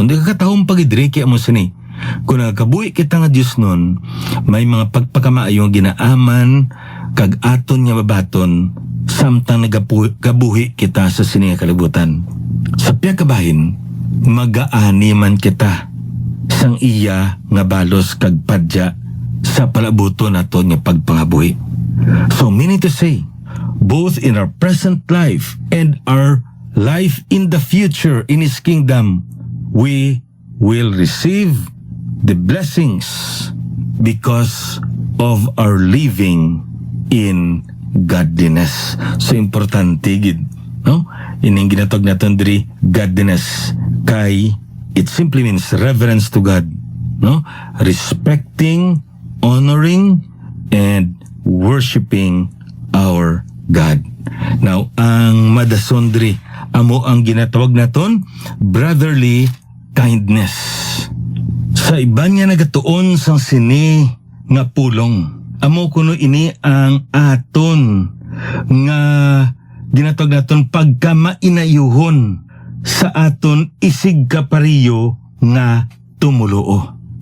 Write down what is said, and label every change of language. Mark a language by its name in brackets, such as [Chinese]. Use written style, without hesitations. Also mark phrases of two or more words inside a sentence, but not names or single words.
[Hiligaynon] Di kakatahong pagidiri kay amo sini. Kung nagkabuhi kita nga Diyos nun, may mga pagpakamaayong ginaaman kag aton nga babaton samtang nagabuhi kita sa sini nga kalibutan. Sa piya kabahin, magaani man kita sang iya nga balos kag padya sa palabuto naton nga pagpangabuhi. [English] So meaning to say, both in our present life and our life in the future in His kingdom, we will receive the blessings because of our living in godliness. [Hiligaynon] So importante gid, no? Ining ginatog naton diri godliness kay [English] it simply means reverence to God, [Hiligaynon] no? [English] Respecting, honoring, and worshiping our God. Now, [Hiligaynon] ang madason diri amo ang ginatawag naton [English] brotherly kindness. [Hiligaynon] Sa iban nga nagatuon sang sini nga pulong, amo kuno ini ang aton nga ginatawag naton pagkamainayuhon sa aton isig kapariyo nga tumuluo.